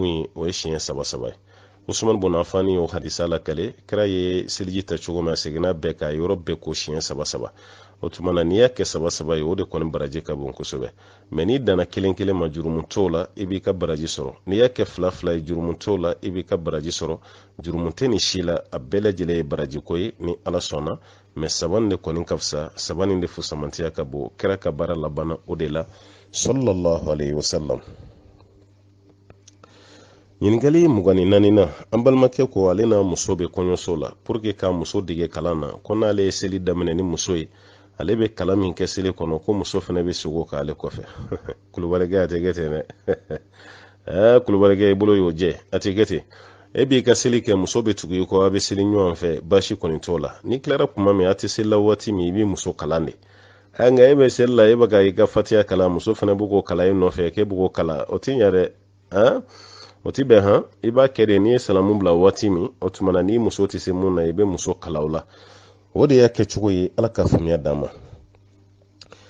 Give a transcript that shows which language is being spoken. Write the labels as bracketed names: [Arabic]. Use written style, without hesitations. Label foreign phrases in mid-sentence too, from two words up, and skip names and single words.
[Bambara] ye o ye siɲɛ saba saba ye usman bun afani y'o hadisa lakale kira ye seliji ta cogo min a seginna bɛɛ ka yɔrɔ bɛɛ ko siɲɛ saba saba o tuma na n'i y'a kɛ saba saba ye o de kɔni baraji ka bon kosɛbɛ mɛ n'i danna kelen kelen ma jurumu t'o la i b'i ka baraji sɔrɔ n'i y'a kɛ fila fila ye jurumu t'o la i b'i ka baraji sɔrɔ jurumu tɛ nin si la a bɛɛ lajɛlen ye baraji ko ye ni ala sɔnna mɛ saba nin de kɔni ka fisa saba nin de fusamantiya ka bon kira ka baara labanna o de la [Arabic] صلى الله عليه وسلم [Bambara] ɲininkali 24 na an balimakɛ ko ale n'a muso bɛ kɔɲɔso la [French] pour que [Bambara] k'a muso dege kalan na ko n'ale ye seli daminɛ ni muso ye ale bɛ kalan min kɛ seli kɔnɔ ko muso fana bɛ sogo k'ale kɔfɛ kulubalikɛ a tɛ kɛ ten dɛ kulubalikɛ i bolo y'o jɛ a tɛ kɛ ten e b'i ka seli kɛ muso bɛ tugu i kɔ a bɛ seli ɲɔgɔn fɛ baasi kɔni t'o la ni tilara kuma min a tɛ seli la waati min i b'i muso kalan de nka e bɛ seli la e bɛ ka i ka fatiya kalan muso fana bɛ k'o kalan e nɔfɛ k'e bɛ k'o kalan o tɛ ɲɛ dɛ o ti bɛn han i b'a kɛ de n'i ye salamu bila waati min o tuma na n'i muso tɛ se mun na i bɛ muso kala o la o de y'a kɛ cogo ye ala ka faamuya d'an ma